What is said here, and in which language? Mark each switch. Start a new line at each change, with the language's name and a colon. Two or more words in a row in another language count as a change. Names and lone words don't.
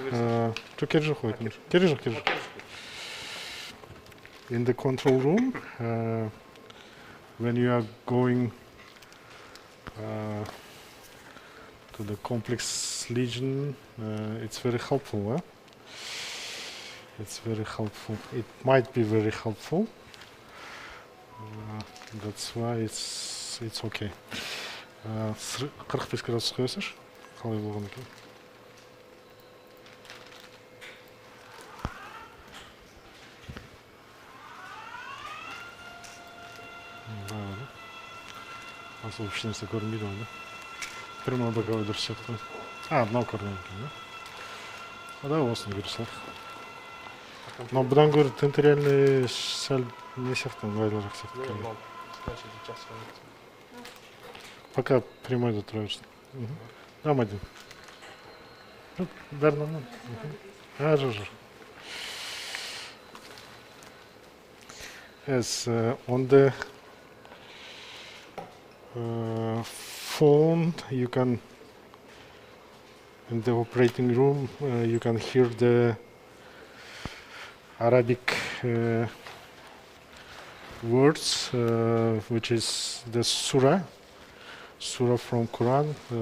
English: In the control room, when you are going to the complex lesion, it's very helpful. It's very helpful. It might be very helpful. That's why it's okay.
Kazakh: 45 градус қоясыз? Қалай болған екен? Асыл ешнәрсе көрінбейді ғой, да?
Russian: Прямо боковой
Kazakh: дұрыс сияқты. Мынау көрінген екен, да? Да, осыны көре салайық. Но бұдан гөрі тенториальный сәл не сияқты, ыңғайлырақ сияқты.
Russian: Пока прямой
Kazakh: да тұра берсін. Дамадин. Бәрі нормально. Жүр.
English: Yes, on the phone, you can, in the operating room, you can hear the Arabic words, which is the surah from Quran.